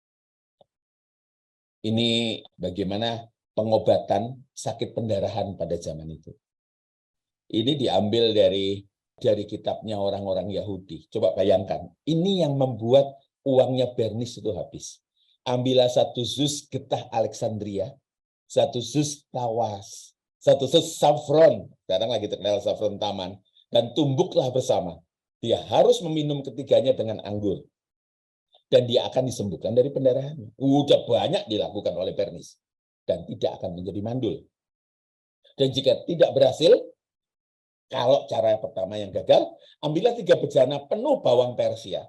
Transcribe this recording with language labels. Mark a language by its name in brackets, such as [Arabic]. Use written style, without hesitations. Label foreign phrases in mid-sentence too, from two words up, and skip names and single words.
[Indonesian] Ini bagaimana pengobatan sakit pendarahan pada zaman itu. Ini diambil dari kitabnya orang-orang Yahudi. Coba bayangkan, ini yang membuat uangnya Bernice itu habis. Ambillah 1 zus getah Alexandria, 1 zus tawas, 1 zus saffron, sekarang lagi terkenal saffron taman, dan tumbuklah bersama. Dia harus meminum ketiganya dengan anggur. Dan dia akan disembuhkan dari pendarahannya. Udah banyak dilakukan oleh Bernice. Dan tidak akan menjadi mandul. Dan jika tidak berhasil, kalau cara pertama yang gagal, ambillah 3 bejana penuh bawang Persia.